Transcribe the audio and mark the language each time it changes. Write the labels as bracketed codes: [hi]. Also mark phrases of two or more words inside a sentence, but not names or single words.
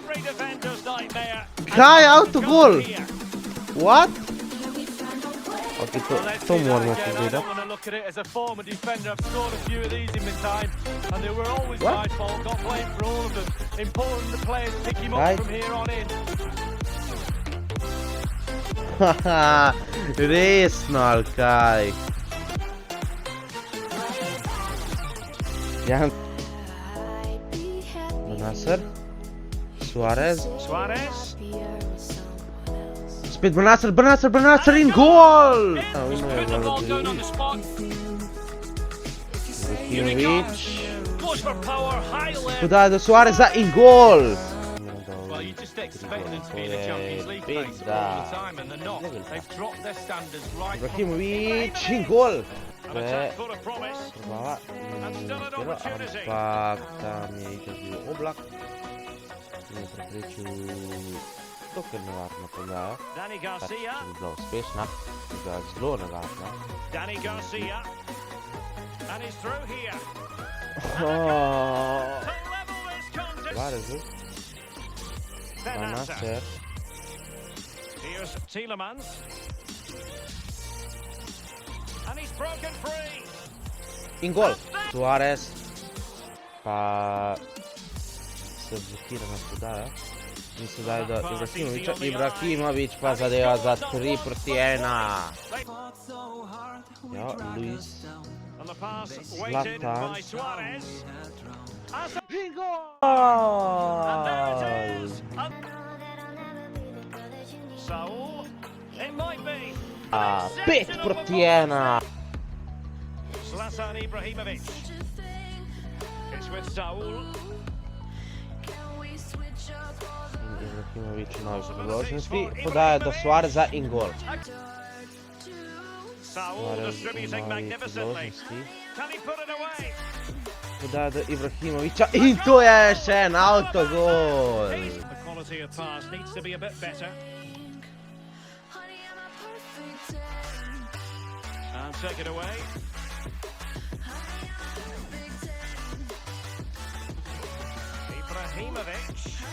[en] every defender's nightmare. [sl] Kaj, [en] And [sl] autogol? [en] here. What? Ok, Well, let's to see that [sl] moramo [en] again. I [sl] pogledati. [en] don't want to look at it as a former defender. I've scored a few of these in my time, and they were always What? my fault. Got blamed for all of them. Important the players pick him up Right. from here on in. [sl] Haha, resno ali kaj? Jan Benasser, Suarez, Suarez. spet Benasser in gol! Uno je [en] Put the ball down on the [sl] Vlahović, [en] spot. [sl] Ibrahimović, [en] Goes for power, high left. [sl] podaja do Suareza in gol! [en] Well, you just expect them to be in [sl] To [en] the [sl] je [en] Champions League place all the time, and they're not. They've dropped their standards right from [sl] Ibrahimović in gol! [en] An [sl] To je [en] attack full of promise. [sl] prava, ampak tam je itak bil Oblak, ki je preprečil dokaj nevarno podajo. [en] Danny [sl] Pač [en] Garcia. [sl] ni bila uspešna, bila zelo nevarna. [en] Danny Garcia. And he's through here. Oh, To level this contest. [sl] Varezu, Benasser. Benasser, [en] Here's Tielemans. And he's broken free. [sl] in gol! Suarez, pa se blokirana podaja. In sedaj do Ibrahimovića, Ibrahimović pa zadeva za 3-1. Ja, [en] Luis. And the pass weighted Zlatan. by Suarez. As a- [sl] In [en] And there [sl] gol! [en] it is. And Saul. It might be. 5-1. Zlatan Ibrahimovic. It's with Saul. [sl] Ibrahimović nove priložnosti, podaja do Suareza in gol. [en] Saul [sl] Suarez [en] distributing [sl] nove [en] magnificently. [sl] priložnosti, [en] Can he put it away? [sl] podaja do Ibrahimovića in to je še en autogol. [en] The quality quality of pass needs to be a bit better. And take it away. Ibrahimovic.